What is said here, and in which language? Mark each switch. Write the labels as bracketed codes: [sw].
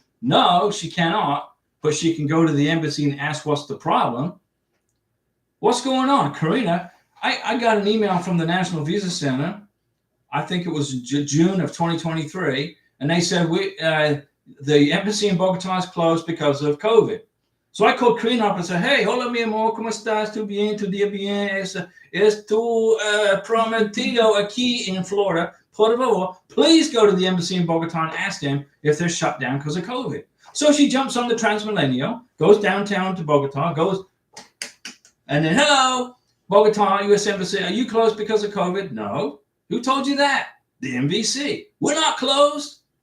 [en] No, she cannot, but she can go to the embassy and ask what's the problem. What's going on? Karina, I got an email from the National Visa Center. I think it was June of 2023. And they said, the embassy in Bogota is closed because of COVID. So I called Karina up and said, hey, [es] hola mi amor, ¿cómo estás? ¿Tu bien? ¿Tu día bien? Es tu prometido aquí in Florida. Por favor, [en] please go to the embassy in Bogota and ask them if they're shut down because of COVID. So she jumps on the Transmilenio, goes downtown to Bogota, and then, hello, Bogota, U.S. Embassy, are you closed because of COVID? No. Who told you that? The MVC. We're not closed.